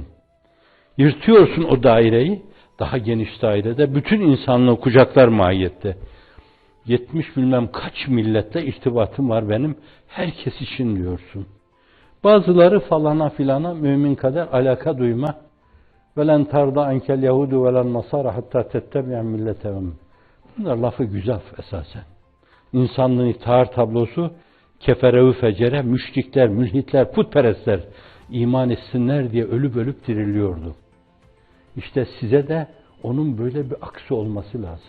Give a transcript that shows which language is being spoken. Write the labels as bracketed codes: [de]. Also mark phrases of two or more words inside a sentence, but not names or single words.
[tr] Yırtıyorsun o daireyi, daha geniş dairede bütün insanlığı kucaklar mahiyette. 70 bilmem kaç millette irtibatım var benim, herkes için diyorsun. Bazıları falana filana mümin kadar alaka duyma. [ar] وَلَنْ تَرْضَ عَنْكَ الْيَهُودُ وَلَنْ نَصَارَ حَتَّى تَتَّبِعَ مِلَّتَهُمْ. [tr] Bunlar lafı güzel esasen. İnsanlığın tar tablosu kefere-ü fecere, müşrikler, mülhitler, putperestler iman etsinler diye ölüp diriliyordu. İşte size de onun böyle bir aksi olması lazım.